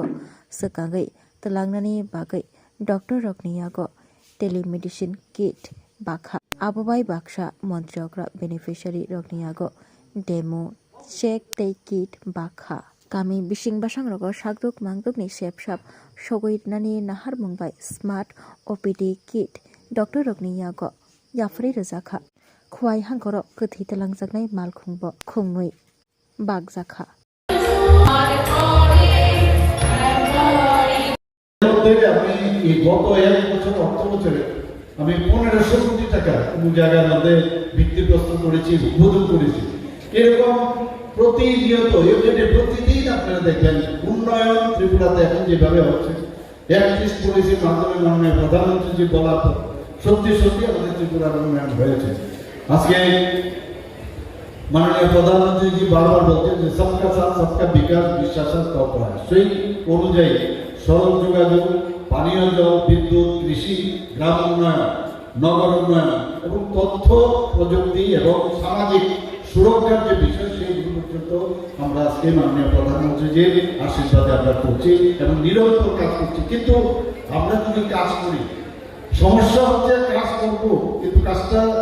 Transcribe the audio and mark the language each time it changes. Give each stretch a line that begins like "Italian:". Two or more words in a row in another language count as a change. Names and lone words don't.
Kok Borok: सकांगै तलांगनानि बागै डॉक्टर रकनियागो
English: telemedicine kit
Kok Borok: बाखा आबोबाय बाक्सा मन्त्री अक्रा बेनिफिशियारि रकनियागो
English: demo check
Kok Borok: तै किट बाखा गामि बिसिं बासां रगो शाकदुक मांगदुकनि शेपशाप सगैनानि नाहार मुंबाय
English: smart OPD kit
Kok Borok: डॉक्टर रकनियागो याफ्रै रजाखा खवाई हांकर कथि तलांजागनाय मालखुंबो खुंनुय बागजाखा
Bangla: আমি গত 1 বছর অর্থ বছরে আমি 1500 কোটি টাকা কোন জায়গার মধ্যে ভিত্তিপ্রস্তর করেছি উদ্বোধন করেছি এরকম প্রতিনিয়ত ইউনিটে প্রতিদিন আপনারা দেখবেন উন্নয়ন ত্রিপুরাতে এখন যেভাবে হচ্ছে 31 পলিসির মাধ্যমে মাননীয় প্রধানমন্ত্রী জি বলার পর সত্যি সত্যি আমাদের ত্রিপুরার উন্নয়ন হয়েছে আজকে
Hindi: माननीय प्रधानमंत्री जी बार-बार बोलते हैं सबका साथ सबका विकास विश्वास तत्पर है
Bangla: সেই অনুযায়ী সড়ক যোগাযোগ পানীয় জল বিদ্যুৎ কৃষি গ্রাম উন্নয়ন নগর উন্নয়ন এবং তথ্য প্রযুক্তি এবং সামাজিক সুরক্ষার যে বিষয় সেইগুলো পর্যন্ত আমরা আজকে মাননীয় প্রধানমন্ত্রীজির আশীর্বাদে আমরা করছি এবং নিরন্তর কাজ করছি কিন্তু আমরা যদি কাজ করি সমস্যা হচ্ছে কাজ করব কিন্তু কাজটা